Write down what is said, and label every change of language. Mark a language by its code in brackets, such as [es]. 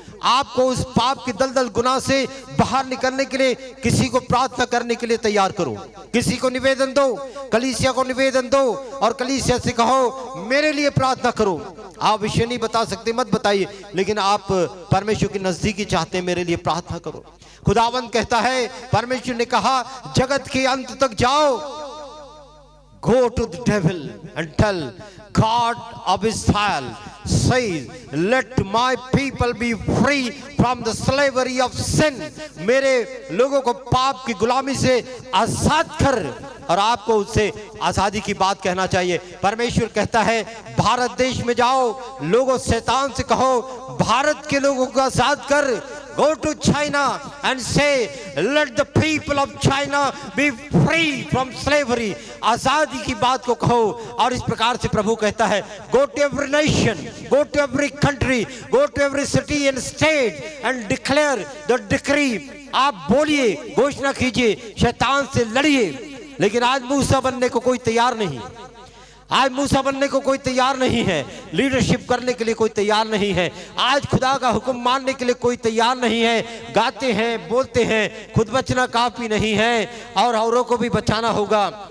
[hi] आपको उस पाप की दलदल गुनाह से बाहर निकलने के लिए किसी को प्रार्थना करने के लिए तैयार करो, किसी को निवेदन दो, कलीसिया को निवेदन दो, और कलीसिया से कहो मेरे लिए प्रार्थना करो। आप विषय नहीं बता सकते, मत बताइए, लेकिन आप परमेश्वर की नजदीकी चाहते हैं, मेरे लिए प्रार्थना करो। खुदावंद कहता है, परमेश्वर ने कहा, जगत के अंत तक जाओ, [en] go to the devil and tell God of Israel says, let my people be free from the slavery of sin। [hi] मेरे लोगों को पाप की गुलामी से आजाद कर, और आपको उससे आजादी की बात कहना चाहिए। परमेश्वर कहता है, भारत देश में जाओ, लोगों शैतान से कहो भारत के लोगों को आजाद कर। [en] Go to China and say, let the people of China be free from slavery। [hi] आजादी की बात को कहो। और इस प्रकार से प्रभु कहता है, [en] go to every nation, go to every country, go to every city and state and declare the decree। [hi] आप बोलिए, घोषणा कीजिए, शैतान से लड़िए। लेकिन आज मूसा बनने को कोई तैयार नहीं, आज मूसा बनने को कोई तैयार नहीं है, लीडरशिप करने के लिए कोई तैयार नहीं है, आज खुदा का हुक्म मानने के लिए कोई तैयार नहीं है। गाते हैं, बोलते हैं, खुद बचना काफी नहीं है और औरों को भी बचाना होगा।